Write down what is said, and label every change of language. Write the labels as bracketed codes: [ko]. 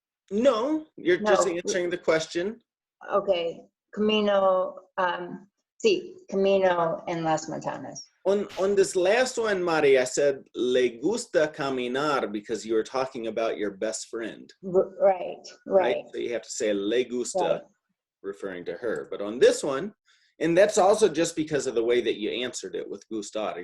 [en] No, you're just answering the question. [es] Okay, camino. Sí, camino en las montañas. [en] On this last one, Mari, I said, [es] le gusta caminar [en] because you were talking about your best friend. Right. So you have to say le gusta, referring to her. But on this one, and that's also just because of the way that you answered it with gustar.